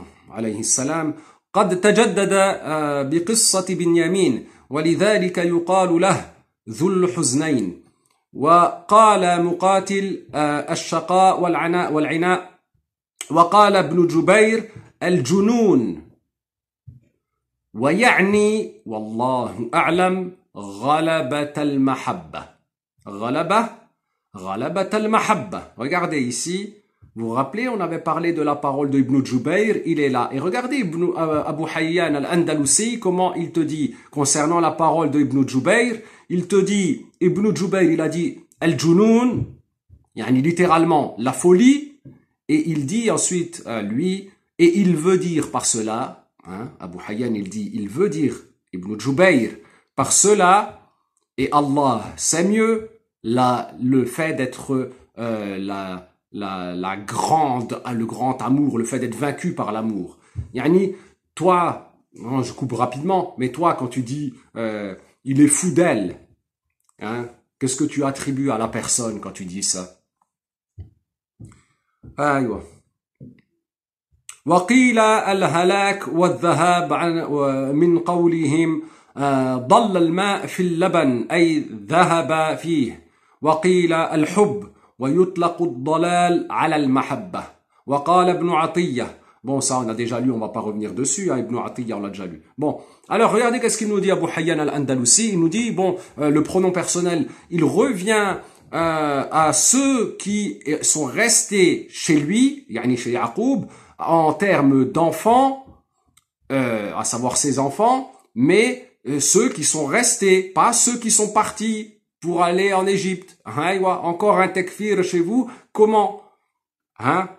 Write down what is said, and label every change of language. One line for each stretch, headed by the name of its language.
Arabic: عليه السلام قد تجدد بقصة بنيامين ولذلك يقال له ذو الحزنين وقال مقاتل الشقاء والعناء وقال ابن جبير الجنون ويعني والله أعلم غلبة المحبة غلبة المحبة.
French: Regardez ici, vous vous rappelez, on avait parlé de la parole de Ibn Jubayr, il est là. Et regardez Abu Hayyan al-Andalusi, comment il te dit concernant la parole de Ibn Jubayr. Il te dit, Ibn Jubayr, il a dit al-junoun, yani littéralement la folie, et il dit ensuite lui, et il veut dire par cela, hein, Abu Hayyan il dit, il veut dire Ibn Jubayr par cela, et Allah c'est mieux, le fait d'être le grand amour, le fait d'être vaincu par l'amour. Yani, toi, non, je coupe rapidement, mais toi quand tu dis il est fou d'elle, hein, qu'est-ce que tu attribues à la personne quand tu dis ça?
Arabic: أيوة. وقيل الهلاك والذهاب من قولهم ضل الماء في اللبن أي ذهب فيه وقيل الحب ويطلق الضلال على المحبة وقال ابن عطية.
French: Bon, ça, on a déjà lu, on va pas revenir dessus, hein, Ibn Atiyya, on l'a déjà lu. Bon, alors, regardez qu'est-ce qu'il nous dit Abu Hayyan al-Andalusi. Il nous dit, bon, le pronom personnel, il revient à ceux qui sont restés chez lui, yani chez Yaqub, en termes d'enfants, à savoir ses enfants, mais ceux qui sont restés, pas ceux qui sont partis pour aller en Égypte. Encore un tekfir chez vous, comment? Hein?